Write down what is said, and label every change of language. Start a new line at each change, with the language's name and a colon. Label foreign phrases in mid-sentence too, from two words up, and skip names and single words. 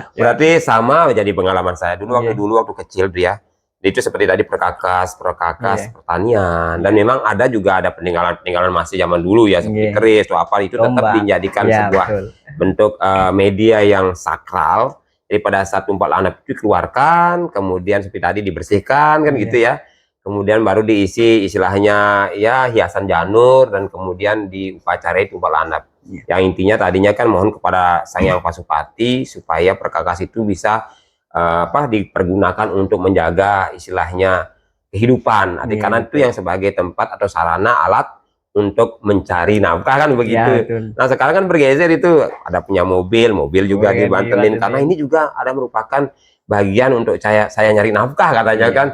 Indonesian: Berarti sama jadi pengalaman saya dulu waktu kecil itu seperti tadi perkakas pertanian, dan memang ada peninggalan masih zaman dulu ya, seperti keris atau apa itu tetap dijadikan sebuah bentuk media yang sakral. Jadi pada saat tumpak landap itu dikeluarkan, kemudian seperti tadi dibersihkan kan gitu ya. Kemudian baru diisi istilahnya hiasan janur, dan kemudian diupacarai tumpak landap. Yang intinya tadinya kan mohon kepada Sang Hyang Pasupati supaya perkakas itu bisa dipergunakan untuk menjaga istilahnya kehidupan. Karena itu yang sebagai tempat atau sarana alat untuk mencari nafkah kan begitu. Nah, sekarang kan bergeser itu, ada punya mobil juga dibantenin, karena ini juga ada merupakan bagian untuk saya nyari nafkah katanya kan.